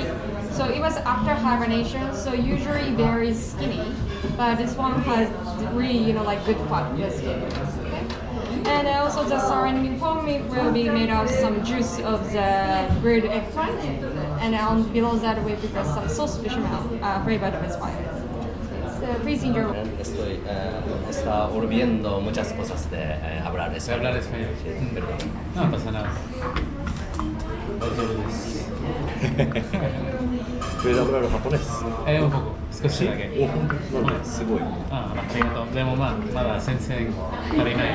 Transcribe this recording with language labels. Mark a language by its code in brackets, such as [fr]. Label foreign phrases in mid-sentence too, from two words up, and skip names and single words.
[en] So it was after hibernation. So usually bear is skinny, but this one has really, like good fat. Yes. Okay. And also the surrounding foam will be made of some juice of the grilled eggplant, and on below that we prepare some sauce bechamel flavored with fire. So please enjoy. [es] Está volviendo muchas cosas de hablar español. Hablar español. Sí, perdón. No pasa nada. ¿Puedes hablar japonés? un poco. [ja] 少しだけ。すごい。ありがとう。でもまだ全然足りない。